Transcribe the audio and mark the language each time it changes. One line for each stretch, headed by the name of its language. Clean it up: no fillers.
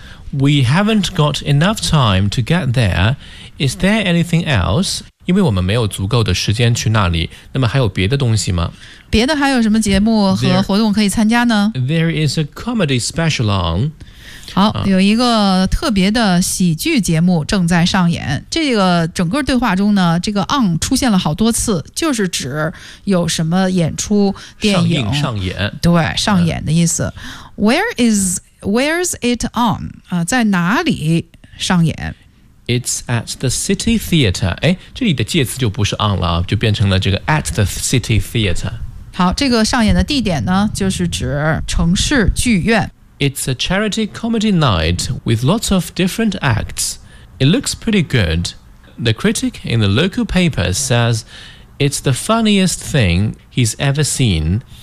English: We haven't got enough time to get there. Is there anything else?
Chinese: 因为我们没有足够的时间去那里，那么还有别的东西吗？别的还有什么节目和活动可以参加呢？
English: There is a comedy special on.
Chinese: 好，有一个特别的喜剧节目正在上演。这个整个对话中呢，这个 on 出现了好多次，就是指有什么演出、电影、上演。对，上演的意思。
English: Where's it on?
Chinese: 在哪里上演？
English: It's at the City Theater.
Chinese: 这里的介词就不是 on 了，就变成了这个
English: at the City Theater.
Chinese: 好，这个上演的地点呢，就是指城市剧院。
English: It's a charity comedy night with lots of different acts. It looks pretty good. The critic in the local paper says it's the funniest thing he's ever seen.